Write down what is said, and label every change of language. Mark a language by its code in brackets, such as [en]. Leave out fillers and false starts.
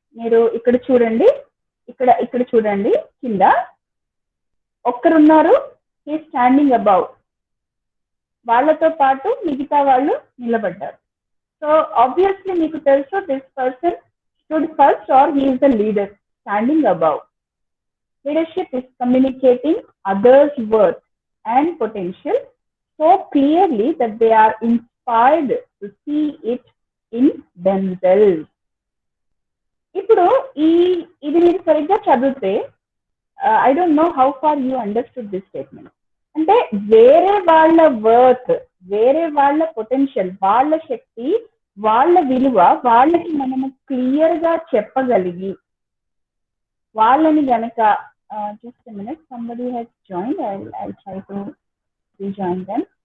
[te] మీరు ఇక్కడ చూడండి, ఇక్కడ చూడండి, కింద ఒక్కరున్నారు, [en] He standing above. [te] వాళ్ళతో పాటు మిగతా వాళ్ళు నిలబడ్డారు. [en] so obviously [te] మీకు తెలుసు, [en] This person stood first or he is the leader. standing above. Leadership is communicating others' worth and potential so clearly that they are inspired to see it in themselves. [te] ఇప్పుడు ఇది మీరు సరిగ్గా చదివితే [en] I don't know how far you understood this statement. [te] అంటే వేరే వాళ్ళ worth, వేరే వాళ్ళ పొటెన్షియల్, వాళ్ళ శక్తి, వాళ్ళ విలువ వాళ్ళకి మనము క్లియర్ గా చెప్పగలిగి వాళ్ళని గనక [en] Just minute, somebody has joined, I try to rejoin them.